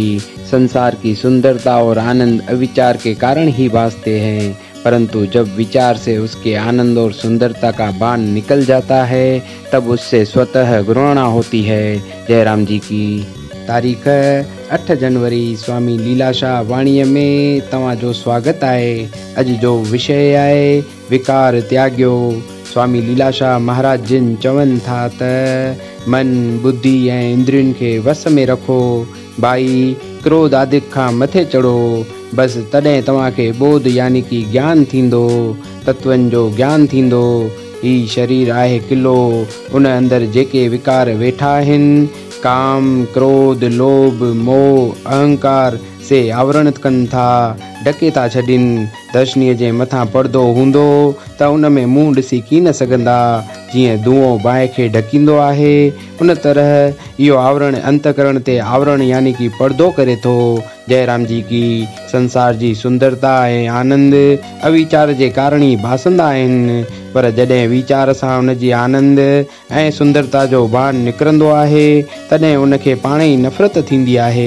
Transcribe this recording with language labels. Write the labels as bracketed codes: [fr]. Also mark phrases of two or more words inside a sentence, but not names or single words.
[hi] संसार की सुंदरता और आनंद अविचार के कारण ही भासते हैं, परंतु जब विचार से उसके आनंद और सुंदरता का बाण निकल जाता है, तब उससे स्वतः घृणा होती है। [sd] जय राम जी की। तारीख़ 8 जनवरी स्वामी लीलाशाह वाणीअ में तव्हां जो स्वागत आहे। अॼु जो विषय आहे विकार त्याग्यो। स्वामी लीलाशाह महाराज जिन चवनि था त मन, बुद्धि ऐं इंद्रियुनि खे वस में रखो भाई, क्रोध आदि खां मथे चढ़ो, बसि तॾहिं तव्हांखे बोध यानी कि ज्ञान थींदो, तत्वनि जो ज्ञान थींदो। ही शरीर आहे किलो, उन अंदरि जेके विकार वेठा आहिनि, काम, क्रोध, लोभ, मोह, अहंकार से आवरण कनि था, ढके था छॾनि। दर्शनीअ जे मथां पर्दो हूंदो त उन में मुंहुं ॾिसी की न सघंदा। जीअं धुओं बाहि खे ढकींदो आहे, उन तरह इहो आवरण अंतकरण ते आवरण यानी कि पर्दो करे थो। जय राम जी की। संसार जी सुंदरता ऐं आनंद अविचार जे कारण ई भासंदा आहिनि, पर जॾहिं वीचार सां उन जी आनंद ऐं सुंदरता जो बाण निकिरंदो आहे, तॾहिं उनखे पाण ई नफ़रत थींदी आहे।